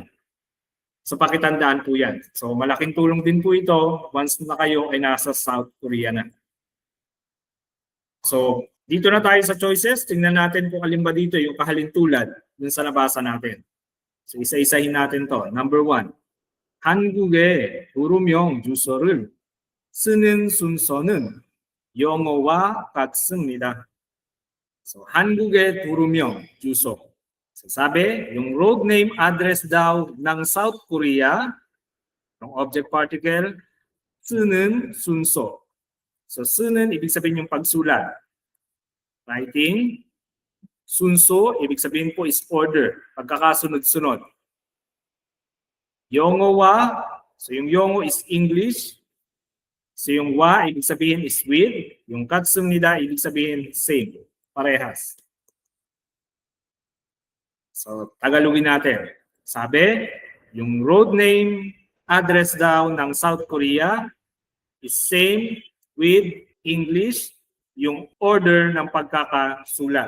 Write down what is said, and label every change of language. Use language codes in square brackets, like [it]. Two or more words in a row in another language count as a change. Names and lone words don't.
[tl] So, pakitandaan po yan. So, malaking tulong din po ito once na kayo ay nasa South Korea na. So, dito na tayo sa choices. Tingnan natin kung alin ba dito yung kahalintulad dun sa nabasa natin. So, isa-isahin natin to. Number 1. [ko] 한국의 도로명 주소를 쓰는 순서는 영어와 같습니다. So, 한국의 도로명 주소. [tl] So, sabi, yung [en] road name address [tl] daw ng South Korea, ng [en] object particle, [ko] 쓰는 순서. So, 쓰는, [tl] ibig sabihin yung pagsulat. [en] Writing. [ko] 순서, [tl] ibig sabihin po is order. Pagkakasunod-sunod. 영어와, so yung 영어 is English. So yung wa, ibig sabihin is with. Yung 같습니다, ibig sabihin same. Parehas. So, Tagalogin natin. Sabi, yung [en] road name, address [tl] daw ng South Korea [en] is same with English, [tl] yung order ng pagkakasulat.